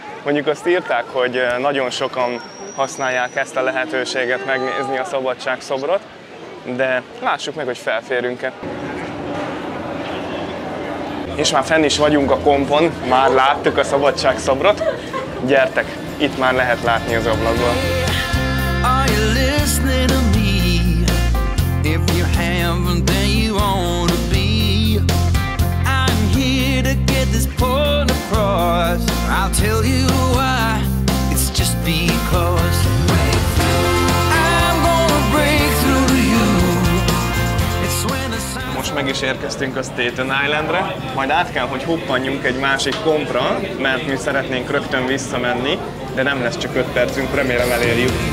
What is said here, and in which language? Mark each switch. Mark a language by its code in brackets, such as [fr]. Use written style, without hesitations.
[hu] Mondjuk azt írták, hogy nagyon sokan használják ezt a lehetőséget megnézni a Szabadságszobrot, de lássuk meg, hogy felférünk-e. És már fenn is vagyunk a kompon, már láttuk a Szabadságszobrot. Gyertek, itt már lehet látni az ablakból. [en] Are you listening to me? If you haven't, then you ought to be. I'm here to get this point across. I'll tell you why. It's just because I'm gonna break through to you. It's when the sun... [hu] Most meg is érkeztünk a Staten Islandre, majd át kell, hogy huppanjunk egy másik kompra, mert mi szeretnénk rögtön visszamenni, de nem lesz csak 5 percünk, remélem elérjük.